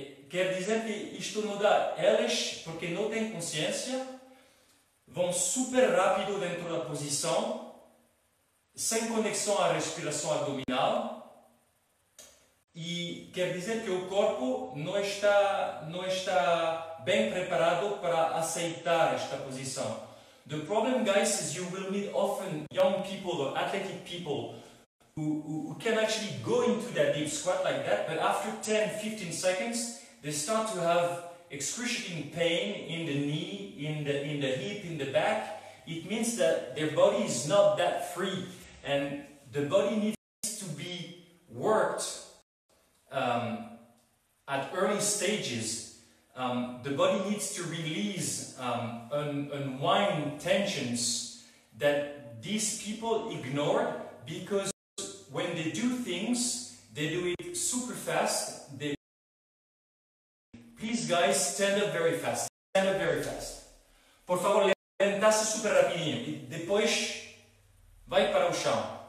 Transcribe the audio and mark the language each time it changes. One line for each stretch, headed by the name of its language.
Portuguese: Quer dizer que isto não dá. Elas, porque não têm consciência, vão super rápido dentro da posição, sem conexão à respiração abdominal, e quer dizer que o corpo não está bem preparado para aceitar esta posição.
English: The problem, guys, is you will meet often young people or athletic people who can actually go into that deep squat like that, but after 10-15 seconds, they start to have excruciating pain in the knee, in the hip, in the back. It means that their body is not that free, and the body needs to be worked at early stages. The body needs to release, unwind tensions that these people ignore, because when they do things, they do it super fast. Please, guys, stand up very fast. Stand up very fast.
Portuguese: Por favor, levanta-se super rapidinho e depois vai para o chão.